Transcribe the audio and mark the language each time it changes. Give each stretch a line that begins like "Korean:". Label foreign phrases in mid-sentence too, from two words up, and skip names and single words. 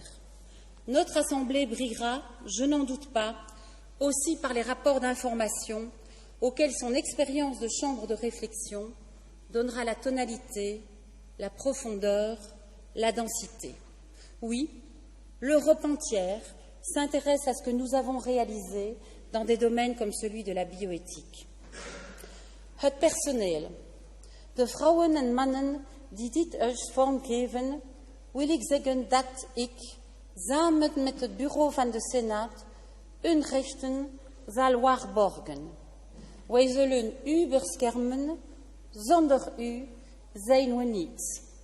French: Notre Assemblée brillera, je n'en doute pas, aussi par les rapports d'information auxquels son expérience de chambre de réflexion donnera la tonalité, la profondeur, la densité. Oui, l'Europe entière s'intéresse à ce que nous avons réalisé dans des domaines comme celui de la bioéthique.
Dutch: Het personeel, de vrouwen en mannen die dit huis vormgeven, wil ik zeggen dat ik, samen met het bureau van de Senaat, hun rechten zal waarborgen. Wij zullen u beschermen, zonder u zijn we niets.